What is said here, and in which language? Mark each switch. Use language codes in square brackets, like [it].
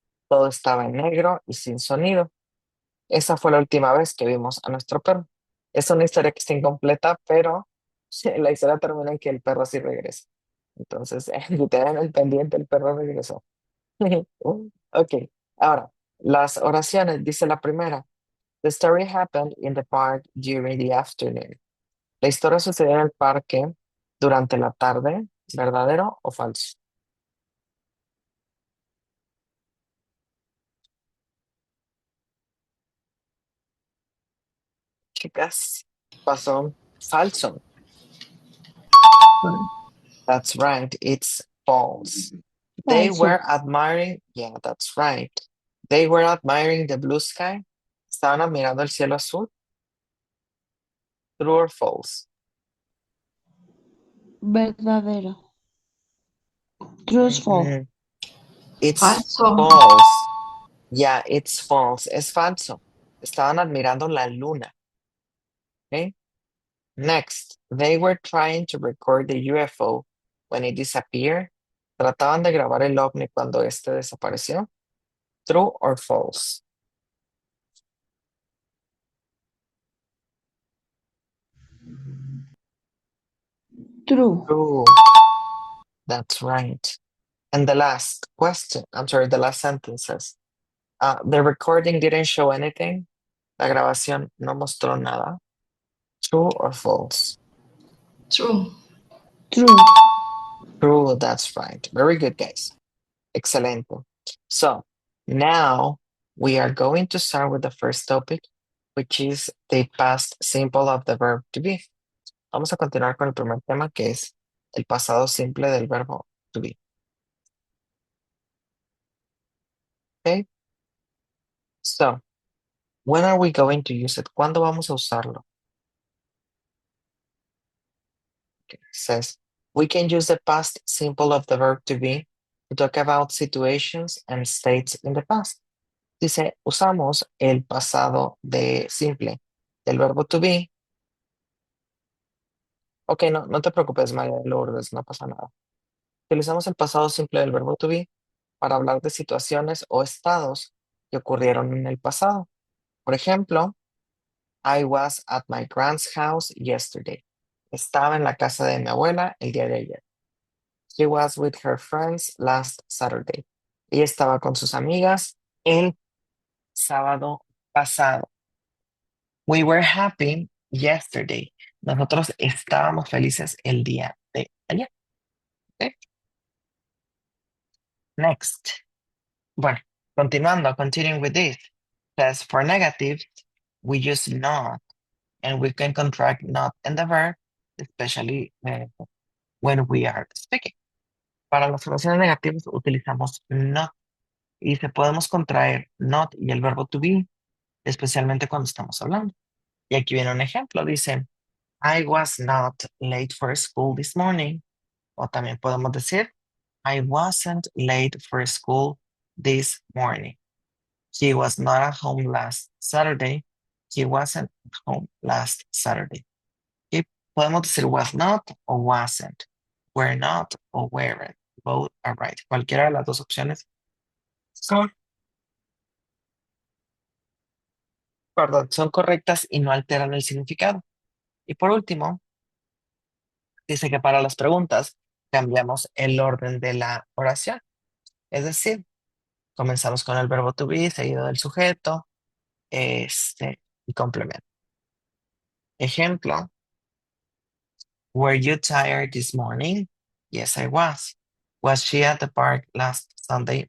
[es] Todo estaba en negro y sin sonido. Esa fue la última vez que vimos a nuestro perro. Es una historia que está incompleta, pero la historia termina en que el perro sí regresa. Entonces, si te dan el pendiente, el perro regresó. Ok, ahora, las oraciones, dice la primera. [en] The story happened in the park during the afternoon. [es] La historia sucedió en el parque durante la tarde, ¿verdadero o falso? Chicas, pasó falso. [en] That's right, it's false. They [es] Falso. [en] were admiring, yeah, that's right. They were admiring the blue sky. [es] Estaban admirando el cielo azul. [en] True or false? [es] Verdadero. Truthful. [en] Mhm. It's [es] Falso. [en] false. Yeah, it's false. [es] Es falso. Estaban admirando la luna. Okay. [en] Next, they were trying to record the UFO when it disappeared. [es] Trataban de grabar el ovni cuando este desapareció. [en] True or false? True. True. That's right. And the last question, I'm sorry, the last sentences. The recording didn't show anything. [es] La grabación no mostró nada. [en] True or false? True. True. True, that's right. Very good, guys. Excelente. So now we are going to start with the first topic, which is the past simple of the verb to be. [es] Vamos a continuar con el primer tema, que es el pasado simple del verbo to be. [en] Okay? So, when are we going to use it? [es] ¿Cuándo vamos a usarlo? [en] Okay. It says, we can use the past simple of the verb to be to talk about situations and states in the past. [es] Dice, usamos el pasado de simple del verbo to be. Ok, no te preocupes, María Lourdes, no pasa nada. Utilizamos el pasado simple del verbo to be para hablar de situaciones o estados que ocurrieron en el pasado. Por ejemplo, [en] I was at my grand's house yesterday. [es] Estaba en la casa de mi abuela el día de ayer. [en] She was with her friends last Saturday. [es] Ella estaba con sus amigas el sábado pasado. [en] We were happy yesterday. [es] Nosotros estábamos felices el día de ayer. [en] Okay. Next. Bueno, continuing with this. Says for negatives, we use not, and we can contract not and the verb, especially when we are speaking. [es] Para las oraciones negativas utilizamos not y se podemos contraer not y el verbo to be, especialmente cuando estamos hablando. Y aquí viene un ejemplo, dice, [en] I was not late for school this morning. [es] O también podemos decir, [en] I wasn't late for school this morning. He was not at home last Saturday. He wasn't at home last Saturday. [es] Y podemos decir was not o wasn't, were not o weren't. [en] Both are right. [es] Cualquiera de las dos opciones son, perdón, son correctas y no alteran el significado. Y por último, dice que para las preguntas cambiamos el orden de la oración. Es decir, comenzamos con el verbo to be, seguido del sujeto, y complemento. [en] Ejemplo, were you tired this morning? Yes, I was. Was she at the park last Sunday?